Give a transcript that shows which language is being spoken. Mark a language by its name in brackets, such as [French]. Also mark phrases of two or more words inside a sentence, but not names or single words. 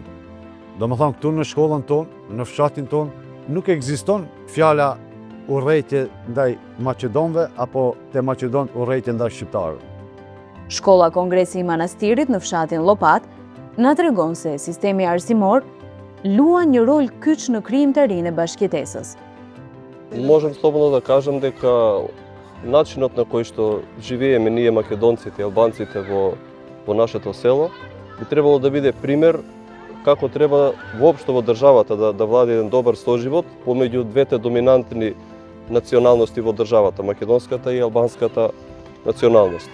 [Albanian] Domethënë këtu në shkollën tonë, në fshatin tonë, nuk ekziston fjala urrejtje ndaj maqedonëve apo te maqedonët urrejtje ndaj shqiptarëve. Shkolla Kongresi i Manastirit në fshatin Llopat na tregon se sistemi arsimor luan një rol kyç në krijimtarinë e bashkëjetesës. [Macedonian] Можем слободно да кажем дека начинот на кој што живееме ние македонците и албанците во нашето село би требало да биде пример како треба воопшто во државата да влади еден добар соживот помеѓу двете доминантни националности во државата, македонската и албанската националност.